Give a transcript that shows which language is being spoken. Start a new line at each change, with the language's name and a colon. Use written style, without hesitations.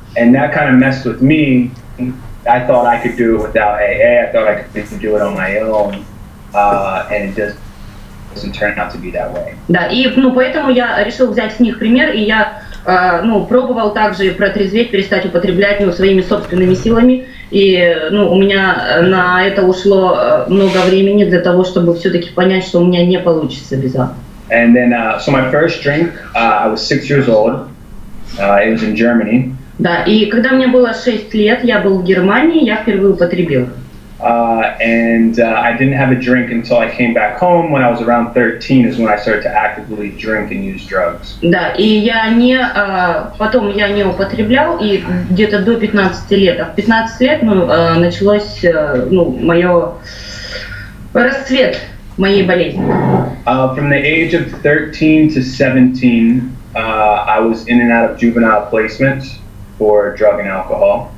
English: And that kind of messed with me. I thought I could do it without AA. I thought I could do it on my own, and it doesn't turn out to be that way.
Russian: Да, и поэтому я решил взять с них пример, и я пробовал также протрезветь, перестать употреблять своими собственными силами, и у меня на это ушло много времени для того, чтобы все-таки понять, что у меня не получится без этого.
English: And then, so my first drink, I was 6 years old. It was in Germany.
Russian: Да, и когда мне было 6 лет, я был в Германии, я впервые употребил.
English: And I didn't have a drink until I came back home. When I was around 13 is when I started to actively drink and use drugs.
Russian: Да, и потом я не употреблял, и где-то до 15 лет. А в 15 лет началось мое расцвет моей болезни.
English: From the age of 13 to 17, I was in and out of juvenile placements for drug and alcohol.